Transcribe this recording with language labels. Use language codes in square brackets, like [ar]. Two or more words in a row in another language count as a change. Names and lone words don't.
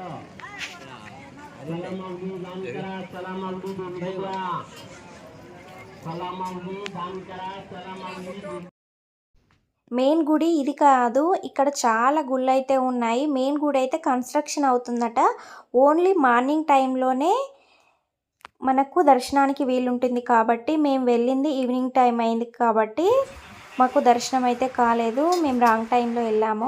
[mr] चला माऊली दान करा, चला माऊली देणगी द्या, चला माऊली दान करा, चला माऊली. [te] మెయిన్ గుడి ఇది కాదు, ఇక్కడ చాలా గుళ్ళు అయితే ఉన్నాయి. మెయిన్ గుడి అయితే కన్స్ట్రక్షన్ అవుతుందట. [en] only morning [te] టైంలోనే మనకు దర్శనానికి వీలుంటుంది కాబట్టి మేము వెళ్ళింది [en] evening time [te] అయింది కాబట్టి మాకు దర్శనం అయితే కాలేదు, మేము [en] wrong time [te] వెళ్ళాము.